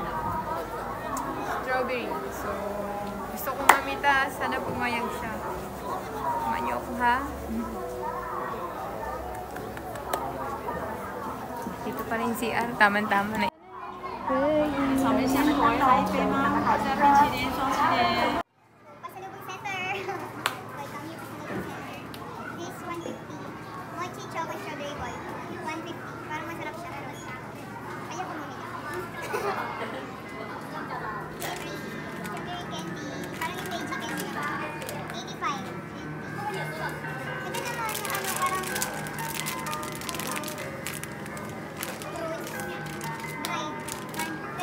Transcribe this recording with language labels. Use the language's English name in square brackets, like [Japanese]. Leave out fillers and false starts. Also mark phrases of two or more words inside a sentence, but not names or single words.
[Filipino] Strawberry. So, gusto kong mamita. Sana pumayag siya. Kumain niyo ako, ha? Dito pa rin si R. Tama-tama na. [Chinese] 上面先喝一杯吗？好像冰淇淋、双淇淋。 [Filipino] Pasalubong center. [English] Welcome you, Pasalubong center. This 150. Mochi choco strawberry boy. 150. [Filipino] Parang masarap siya pero ayaw ko muna. [English] Strawberry candy. [Filipino] Parang yung [English] beige candy [Filipino] naman. 85. Ito naman yung parang [English] dried strawberry.